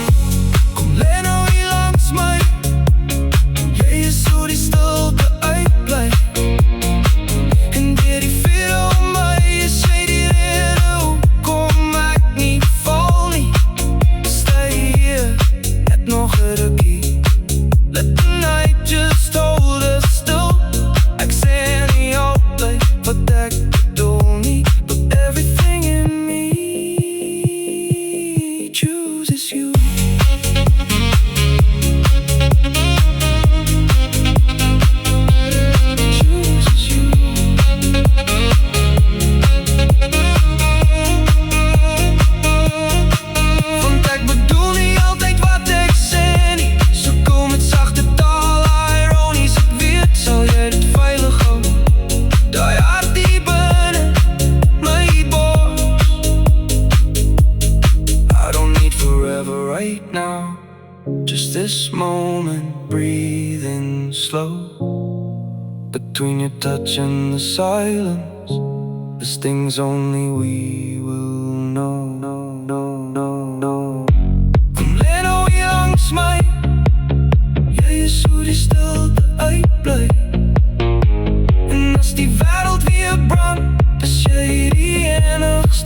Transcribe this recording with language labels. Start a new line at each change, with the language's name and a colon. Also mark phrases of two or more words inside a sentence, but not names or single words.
Afrikaans: Kom lê nou hier langs my, jy is hoe die stilte uitbly. En deur die vuur om my is jy die rede hoekom ek nie val nie. Stay hier, net nog 'n rukkie,
English: let the night just hold us still.
Afrikaans: Ek sê nie altyd wat ek bedoel nie,
English: but everything in me chooses you. Chooses you.
Afrikaans: Want ek bedoel nie altyd wat ek sê nie, so kom met sagte taal, ironies, ek weet sal jy dit veilig hou. Daai hart die binne my bors,
English: I don't need forever right now, just this moment, breathing slow. Between your touch and the silence, there's things only we will know.
Afrikaans: Kom lê nou hier langs my, jy is hoe die stilte uitbly. En as die wêreld weer brand, is jy die enige